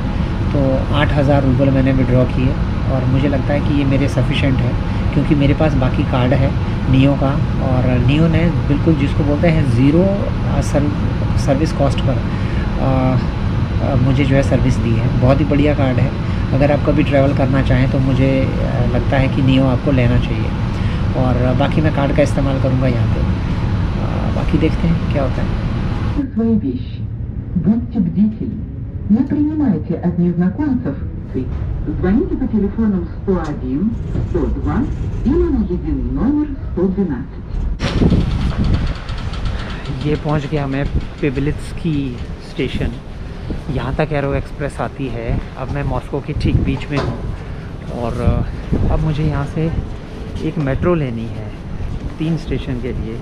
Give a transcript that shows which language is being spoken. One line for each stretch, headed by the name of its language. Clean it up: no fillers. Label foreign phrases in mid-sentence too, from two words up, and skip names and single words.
Hindi: तो 8000 रूबल मैंने विड्रॉ किए और मुझे लगता है कि ये मेरे सफिशेंट है, क्योंकि मेरे पास बाकी कार्ड है नियो का, और नियो ने बिल्कुल जिसको बोलते हैं
English: zero service cost
Hindi: पर मुझे जो है सर्विस दी है। बहुत ही बढ़िया कार्ड है। अगर आप कभी ट्रैवल करना चाहें तो मुझे लगता है कि नियो आपको लेना चाहिए। और बाकी मैं कार्ड का इस्तेमाल करूँगा यहाँ पे। बाकी देखते हैं क्या होता है।
Russian: Будьте бдительны. Не принимайте от незнакомцев. Звоните по телефонам 101, 102 или на единый номер 112.
Hindi: ये पहुंच गया मैं पिबिलित्स्की स्टेशन। यहाँ तक एरो एक्सप्रेस आती है। अब मैं मॉस्को के ठीक बीच में हूँ और अब मुझे यहाँ से एक मेट्रो लेनी है 3 स्टेशन के लिए।